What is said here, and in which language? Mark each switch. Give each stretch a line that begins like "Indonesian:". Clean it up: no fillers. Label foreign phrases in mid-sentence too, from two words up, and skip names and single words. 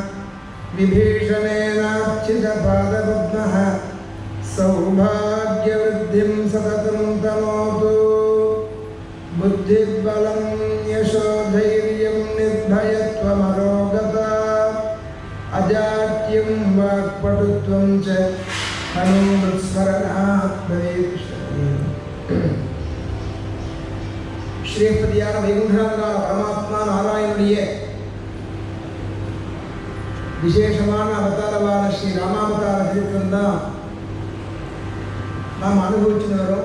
Sanskrit: विभीषणेनार्चितपादपद्मः सौभाग्यवृद्धिं सततं तनोतु बुद्धिर्बलं यशोधैर्यं निर्भयत्वमरोगता अजाड्यं वाक्पटुत्वं च हनुमत्स्मरणात् भवेत्।
Tamil: ஸ்ரீபதியான வைகுண்டநாதனான பரமாத்மா நாராயணனுடைய விசேஷமான அவதாரமான ஸ்ரீ ராமாவதார சரித்திரம் தான் நாம் அனுபவிச்சுன்னு வரோம்.